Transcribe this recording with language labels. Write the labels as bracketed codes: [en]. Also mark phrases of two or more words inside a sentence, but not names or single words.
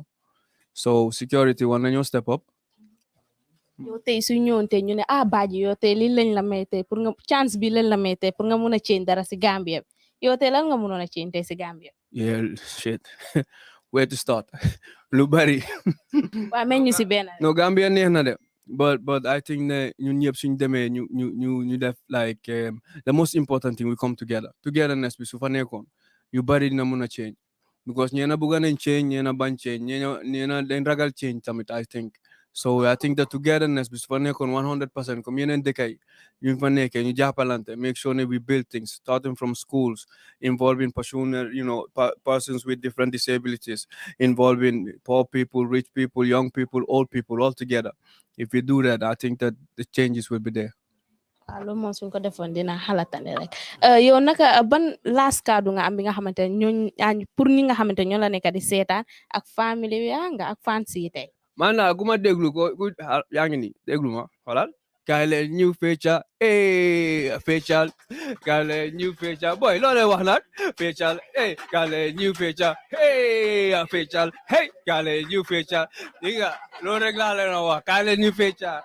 [en] So security, when you step up. [wo] yow tey su ñëwoon tey ñu ne baaji yow tey lii lañ la may tey pour nga chance bi lañ la may tey pour nga mun a change dara si Gambia bi yow tey lan nga mënoon a change tey si Gambia. [en] Yeah, shit. Where to start? [wo] Lu bari. waaw meñ ñu si benn. No, Gambia neex na de. [en] But I think that [wo] ñun ñëpp suñ demee ñu def [en] like the most important thing, we come together. [wo] Togetherness bi su fa nekkoon yu bari dina mun a change because ñeena bugga nañ change ñeena bañ change ñeena dañ ragal change tamit [en] I think. So I think the togetherness is for 100%. Come in decay, you make sure that we build things, starting from schools, involving persons with different disabilities, involving poor people, rich people, young people, old people, all together. If we do that, I think that the changes will be there. [wo] Loolu moom suñ ko defoon dina xalatane rek yow naka ban last kàddu nga am bi nga xamante ne ñooñ pour ñi nga xamante ñoo la nekk di seetaan ak famille bi nga ak fans yi tey. Man naa ku ma déglu ko yaa ngi nii déglu ma xoolal kaay leen ñu fecca feccal kaay leen ñu fecca boy loo leen wax nag feccal kaay leen ñu fecca feccal kaay leen ñu fecca di nga loolu rek laa leen wax kaay leen ñu fecca